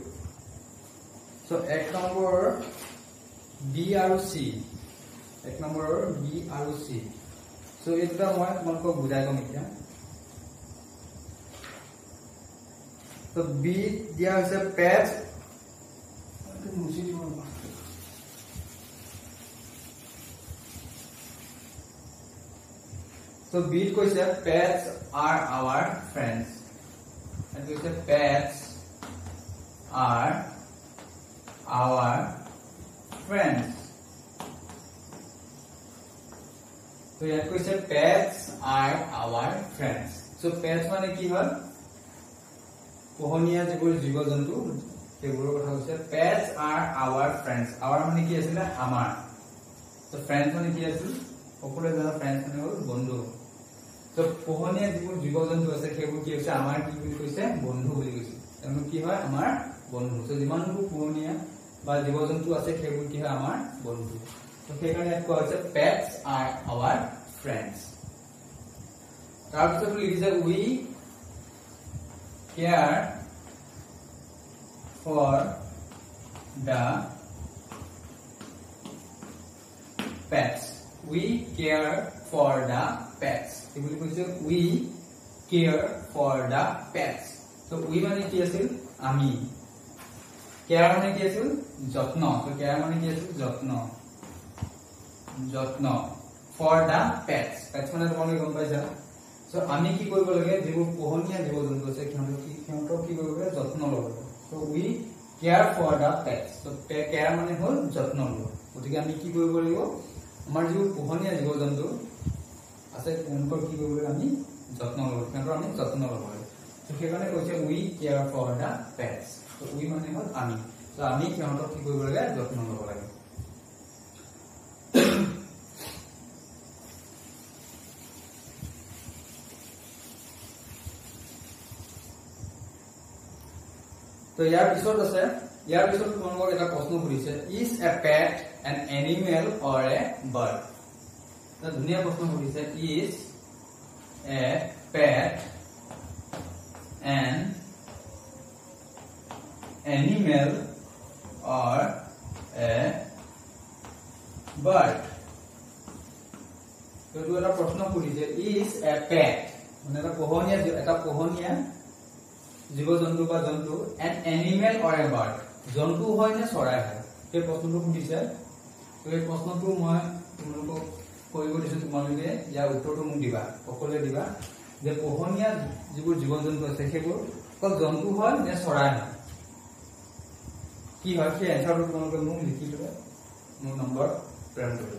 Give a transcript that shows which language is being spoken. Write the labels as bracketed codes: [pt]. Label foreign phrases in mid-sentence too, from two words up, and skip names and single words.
[as] সো 1 নম্বৰৰ বি আৰু চি। 1 নম্বৰৰ বি আৰু চি। সো এই দুটা মই তোমালোকক বুজাই কম এতিয়া। তো বি দিয়া হৈছে পেটছ। মুছি দিব। [en] So beat কৈছে pets are our friends. And কৈছে pets are our friends. So [as] ইয়াত কৈছে [en] pets are our friends. [as] So pets মানে কি হয় পোহনীয়া যিবোৰ জীৱ-জন্তু সেইবোৰৰ কথা কৈছে। [en] pets are our friends. our [as] মানে কি আছিল আমাৰ। So friends মানে কি আছিল সকলোৱে জানা friends মানে হ'ল বন্ধু। তো পোহনীয়া যিবোৰ জীৱ-জন্তু আছে সেইবোৰ কি হৈছে আমাৰ কি বুলি কৈছে বন্ধু বুলি কৈছে। তেওঁলোক কি হয় আমাৰ বন্ধু। তো যিমানবোৰ পোহনীয়া বা জীৱ-জন্তু আছে সেইবোৰ কি হয় আমাৰ বন্ধু। তো সেইকাৰণে ইয়াত কোৱা হৈছে [en] pets are our friends. [as] তাৰপিছত লিখিছে [en] we care for the pets. We care for the pets. [as] এই বুলি কৈছে [en] we care for the pets. So we [as] মানে কি আছিল আমি, care মানে কি আছিল যত্ন, [en] so care [as] মানে কি আছিল যত্ন, যত্ন [en] for the pets. [as] pets মানে তোমালোকে গম পাইছা। so আমি কি কৰিব লাগে, যিবোৰ পোহনীয়া জীৱ জন্তু আছে সিহঁতক কি কৰিব লাগে, যত্ন ল'ব লাগে। [en] so we care for the pets. so care [as] মানে হ'ল যত্ন লোৱা। গতিকে আমি কি কৰিব লাগিব, আমাৰ যিবোৰ পোহনীয়া জীৱ জন্তু আছে তেওঁলোকৰ কি কৰিব লাগে, আমি যত্ন ল'ব, সিহঁতৰ আমি যত্ন ল'ব লাগে। so সেইকাৰণে কৈছে [en] we care for the pets. so we [as] মানে হ'ল আমি, so আমি সিহঁতক কি কৰিব লাগে, যত্ন ল'ব লাগে। তো ইয়াৰ পিছত আছে, ইয়াৰ পিছত তোমালোকক এটা প্ৰশ্ন সুধিছে, [en] is a pet an animal or a bird? [as] এটা ধুনীয়া প্ৰশ্ন সুধিছে, [en] is a pet an animal or a bird? [as] তো এটা প্ৰশ্ন সুধিছে, [en] is a pet [as] মানে এটা পোহনীয়া জীৱ জন্তু বা জন্তু [en] an animal or a bird, [as] জন্তু হয় নে চৰাই হয়, এই প্ৰশ্নটো সুধিছে। তো এই প্ৰশ্নটো মই তোমালোকক কৰিব দিছো, তোমালোকে ইয়াৰ উত্তৰটো মোক দিবা, সকলোৱে দিবা যে পোহনীয়া যিবোৰ জীৱ জন্তু আছে সেইবোৰ অকল জন্তু হয় নে চৰাই হয়, কি হয় সেই এনসাৰটো তোমালোকে মোক লিখি দিবা, মোৰ নম্বৰ প্ৰেৰণ কৰিবা।